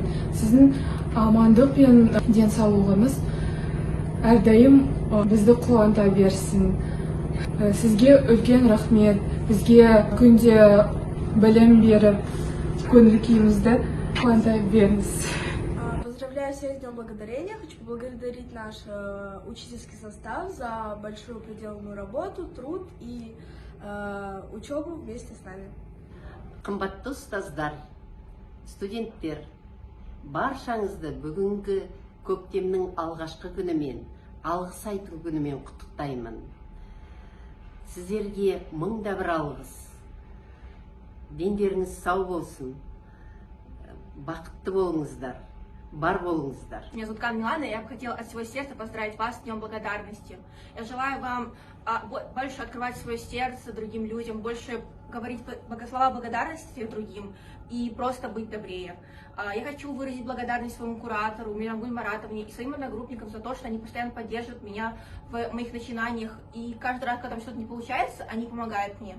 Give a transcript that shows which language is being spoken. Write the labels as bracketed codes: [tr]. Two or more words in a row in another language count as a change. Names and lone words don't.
[kk] Сіздің амандық пен денсаулығыңыз әрдайым бізді қуанта берсін. Сізге үлкен рахмет, бізге күнде білім беріп, көңіл күйімізді қуанта беріңіз. [ru] Поздравляю всех с Днем Благодарения. Хочу поблагодарить наш учительский состав за большую проделанную работу, труд и учебу вместе с нами. [kk] Қымбатты ұстаздар, студенттер, баршаңызды бүгінгі көктемнің алғашқы күнімен, алғыс айту күнімен құттықтаймын. Сіздерге мыңда бір алғыс. Дендеріңіз сау болсын, бақытты болыңыздар, бар болыңыздар. [ru] Меня зовут Кан Милана, и я бы хотела от всего сердца поздравить вас с Днем Благодарности. Я желаю вам больше открывать свое сердце другим людям, больше говорить слова благодарности другим и просто быть добрее. Я хочу выразить благодарность своему куратору Мирангуль Маратовне и своим одногруппникам за то, что они постоянно поддерживают меня в моих начинаниях, и каждый раз, когда что-то не получается, они помогают мне.